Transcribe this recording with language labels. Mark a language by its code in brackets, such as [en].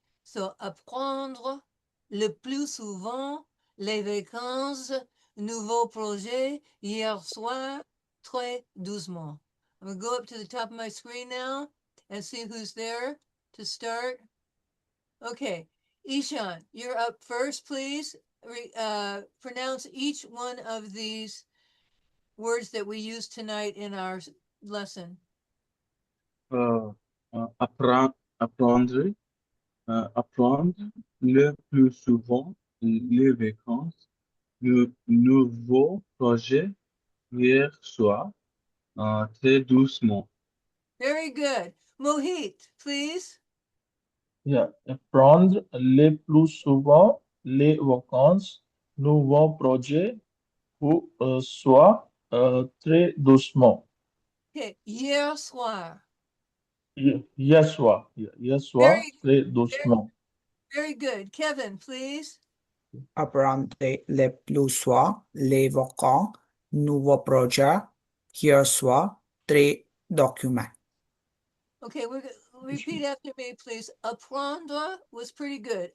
[en] So [fr] apprendre, le plus souvent, les vacances, nouveau projet, hier soir, très doucement. [en] I'm going to go up to the top of my screen now and see who's there to start. Okay, Ishan, you're up first, please. Pronounce each one of these words that we used tonight in our lesson. [fr] Apprendre, apprendre le plus souvent les vacances, le nouveau projet hier soir, très doucement. [en] Very good. Mohit, please. Yeah, [fr] prendre le plus souvent les vacances, nouveau projet ou soit très doucement. [en] Okay, [fr] hier soir. Hier soir, hier soir, [en] Very, [fr] très [en] very, [fr] doucement. [en] very good. Kevin, please. [fr] Apprendre le plus soir les vacances, nouveau projet, hier soir, très document. [en] Okay, repeat after me, please. Apprendre was pretty good.